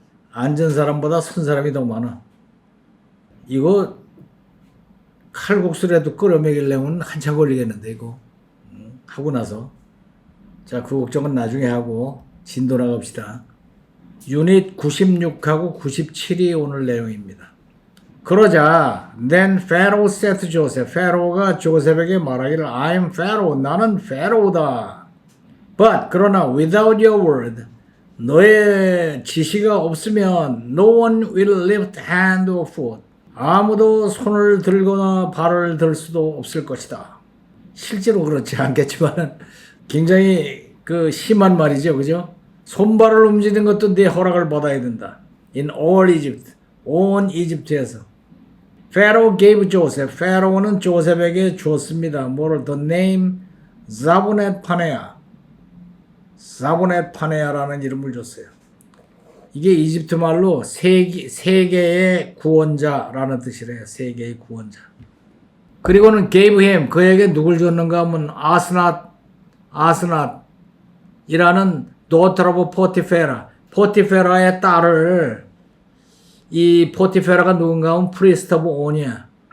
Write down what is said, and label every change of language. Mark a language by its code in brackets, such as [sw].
[ko] 앉은 사람보다 선 사람이 더 많아. 이거 칼국수라도 끓여 먹이려면 한참 걸리겠는데 이거 하고 나서. 자, 그 걱정은 나중에 하고 진도 나갑시다. 유닛 96하고 97이 오늘 내용입니다. 그러자 [en] then Pharaoh said to Joseph, [ko] 페로가 조셉에게 말하기를 [en] I'm Pharaoh, [ko] 나는 페로우다. [en] But [ko] 그러나 [en] without your word, [ko] 너의 지시가 없으면 [en] no one will lift hand or foot. [ko] 아무도 손을 들거나 발을 들 수도 없을 것이다. 실제로 그렇지 않겠지만 굉장히 심한 말이죠, 그죠? 손발을 움직이는 것도 네 허락을 받아야 된다. [en] In all Egypt, [ko] 온 이집트에서. [en] Pharaoh gave Joseph, [ko] 페로는 조셉에게 줬습니다. 뭐를? [en] The name 자보넷 파네아. [ko] 자보넷 파네아라는 이름을 줬어요. 이게 이집트 말로 세계의 구원자라는 뜻이래요. 세계의 구원자. 그리고는 gave him, 그에게 누굴 줬는가 하면 아스낫이라는 daughter of 포티페라, 포티페라의 딸을, 이 포티페라가 누군가 하면 [en] priest of on [ko] 이야.